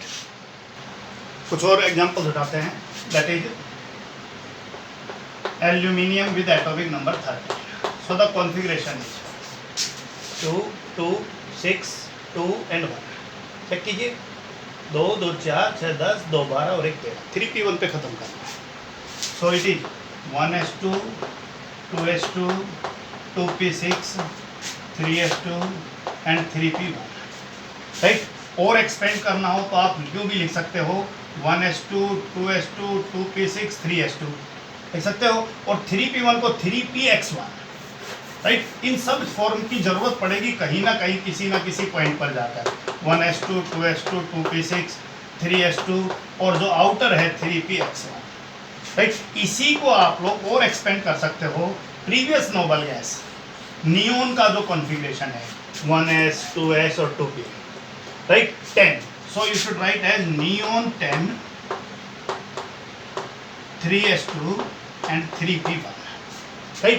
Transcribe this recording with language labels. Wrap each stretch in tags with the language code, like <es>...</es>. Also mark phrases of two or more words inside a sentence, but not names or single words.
<hi>कुछ और एग्जांपल्स उठाते हैं,</hi> <en>that is aluminium with atomic number 30. so the configuration is 2 2 6 2 and 1.</en> <hi>चेक कीजिए, 2 2 4 6 10 2 12 और 1 13, 3p1 पे खत्म करना है।</hi> <en>so it is 1s2 2s2 2p6 3s2 and 3p1, right.</en> <hi>और एक्सपेंड करना हो तो आप यूँ भी लिख सकते हो 1s2 2s2 2p6 3s2 लिख सकते हो, और 3p1 को 3px1, राइट। इन सब फॉर्म की जरूरत पड़ेगी कहीं ना कहीं किसी ना किसी पॉइंट पर जाकर, 1s2 2s2 2p6 3s2 और जो आउटर है 3px1, राइट। इसी को आप लोग और एक्सपेंड कर सकते हो</hi> <en>previous noble gas neon</en> <hi>का जो कॉन्फ़िगरेशन है 1s 2s और 2p, राइट 10।</hi> <en>so you should write as neon 10 3s2 and 3p1, right.</en>